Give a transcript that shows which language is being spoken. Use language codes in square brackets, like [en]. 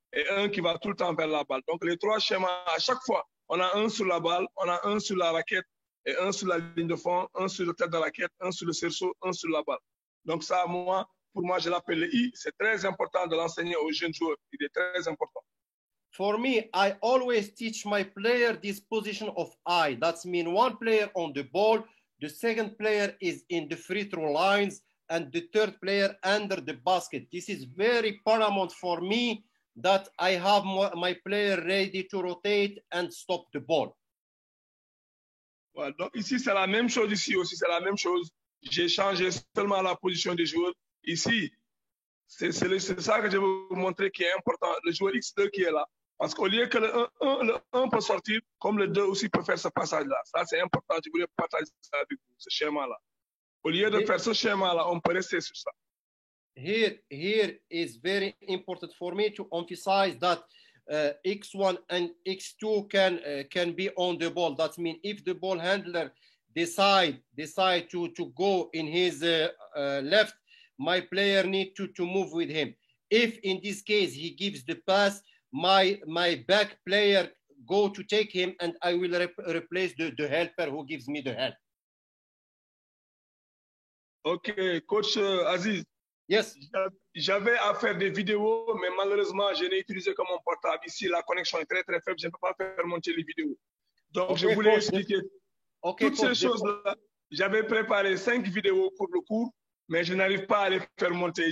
[fr] et un qui va tout le temps vers la balle. Donc, les trois schémas, à chaque fois, on a un sur la balle, on a un sur la raquette et un sur la ligne de fond, un sur le tête de la raquette, un sur le cerceau, un sur la balle. Donc, ça, pour moi, je l'appelle le I. C'est très important de l'enseigner aux jeunes joueurs. Il est très important. [en] For me, I always teach my player this position of I. That means one player on the ball, the second player is in the free throw lines, and the third player under the basket. This is very paramount for me that I have my player ready to rotate and stop the ball. [fr] Ouais, donc ici, c'est la même chose. Ici aussi, c'est la même chose. J'ai changé seulement la position des joueurs. Ici, c'est ça que je veux vous montrer qui est important. Le joueur X2 qui est là. Parce qu'au lieu que le 1 peut sortir, comme le 2 aussi peut faire ce passage-là. Ça, c'est important. Je voulais partager ça avec vous, ce schéma-là. Au lieu de faire ce schéma-là, on peut rester sur ça. [en] Here is very important for me to emphasize that X1 and X2 can be on the ball. That means if the ball handler decide to go in his left, my player need to move with him. If in this case he gives the pass, my back player go to take him, and I will replace the helper who gives me the help. Ok, coach Aziz. Yes. [fr] J'avais à faire des vidéos, mais malheureusement, je n'ai utilisé que mon portable. Ici, la connexion est très, très faible. Je ne peux pas faire monter les vidéos. Donc, okay, je voulais expliquer toutes ces choses-là. J'avais préparé 5 vidéos pour le cours, mais je n'arrive pas à les faire monter.